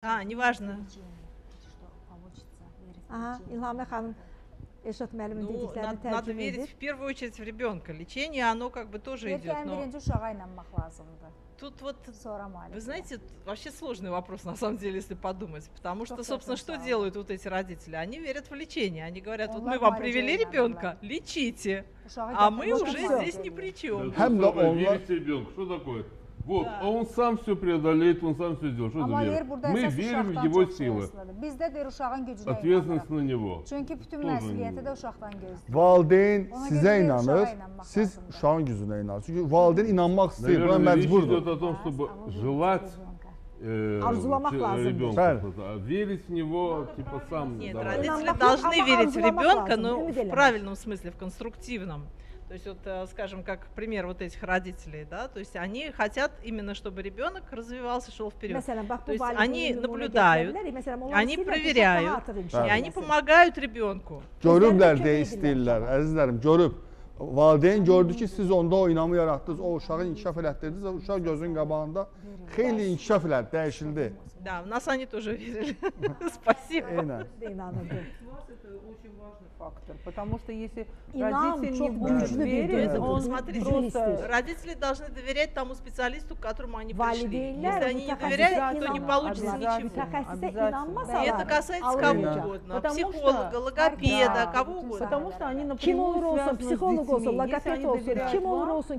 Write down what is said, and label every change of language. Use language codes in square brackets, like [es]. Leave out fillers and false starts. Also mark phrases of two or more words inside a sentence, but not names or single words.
[ru] Неважно. [az] İlhami xanım Elşad müəllimin [ru] Ну, [az] dediklərini [ru] надо [az] tərcümə [ru] верить [az] edir. [ru] в первую очередь в ребенка. Лечение, оно как бы тоже [az] Deyir ki, [ru] идет, [az] ən [ru] но [az] birinci uşağa inanmaq lazımdır. [ru] тут вот, [az] Sonra müəllimə. [ru] вы знаете, вообще сложный вопрос, на самом деле, если подумать. Потому что, [tr] Çok [ru] собственно, что согласна. делают вот эти родители? Они верят в лечение. Они говорят, вот [az] Onlar [ru] мы вам [az] müalicəyə [ru] привели [az] inanırlar. [ru] ребенка, лечите. [az] Uşağı [ru] А мы [az] gətirmək [ru] уже [az] lazımdır. [ru] здесь ни при чем. [az] Hem de [ru] Самое, [az] onlar- [ru] верить ребенку. Что такое? Вот, а он сам все преодолеет, он сам все сделает. Что [az] Amma [ru] за [az] deyir [ru] вера? [az] burada [ru] Мы [az] əsas [ru] верим в [az] uşaqdan [ru] его [az] çox şey [ru] силы. [az] asılıdır. Bizdə deyir uşağın gücünə [ru] Ответственность [az] inanırıq. [ru] на него. [az] Çünki bütün [ru] Тоже [az] məsuliyyəti də uşaqdan gözləyir. Valideyn Ona sizə görə də inanır, uşağa inanmaq siz lazımdır. uşağın gücünə inanırsınız. Çünki valideyn inanmaq istəyir, buna [ru] Наверное, речь [az] məcburdur. [ru] идет о том, чтобы желать [az] Arzulamaq lazım. [ru] ребенка, Правильно. а верить в него, типа сам. Нет, давай. родители Иногда должны [az] ама [ru] верить в [az] арзуламак [ru] ребенка, [az] lazım, [ru] но [az] ümid [ru] в [az] eləmək. [ru] правильном смысле, в конструктивном. То есть вот, скажем, как пример вот этих родителей, да, то есть они хотят именно, чтобы ребенок развивался, шел вперед. [az] Məsələn, bax [ru] То [az] bu [ru] есть [az] valideyn [ru] они [az] nümunə [ru] наблюдают, [az] gətirə bilərik. Məsələn, onlar [ru] они [az] istəyirlər ki, uşaq [ru] проверяют, [az] daha artıq inkişaf [ru] и они [az] eləsin. [ru] помогают ребенку. [az] Görüblər Özləri deyə də istəyirlər, əzizlərim, görüb. Valideyn gördü ki, siz onda o inamı yaratdınız, o uşağı inkişaf elətdirdiniz, o uşaq gözünün qabağında xeyli inkişaf elədi, dəyişildi. [ru] Да, в нас они тоже верили. Спасибо. [az] Eynən. İnanırdı. [ru] Это очень важный фактор, потому что если [az] Инам [ru] родитель не [tr] çok [ru] будет [tr] güçlü bir [ru] верить, [tr] duygudur. [ru] он Смотрите, просто родители должны доверять тому специалисту, к которому они пришли. [az] Valideynlər [ru] Если они не [az] mütəxəssisə [ru] доверяют, то не [az] inanmaz. [ru] получится Обязательно. ничего. [az] Mütəxəssisə [ru] Обязательно. [az] inanmasalar, [ru] И это касается кого [az] alınmayacaq. [ru] угодно, Потому психолога, что- логопеда, Да, кого [az] bütün [ru] угодно. Потому что они [az] Kim [ru] напрямую [az] olur olsun, [ru] связаны с [az] psixoloq olsun, [ru] детьми. Если [az] logoped [ru] они [az] olsun, [ru] доверяют [az] kim olur [ru] вам, [az] olsun ki,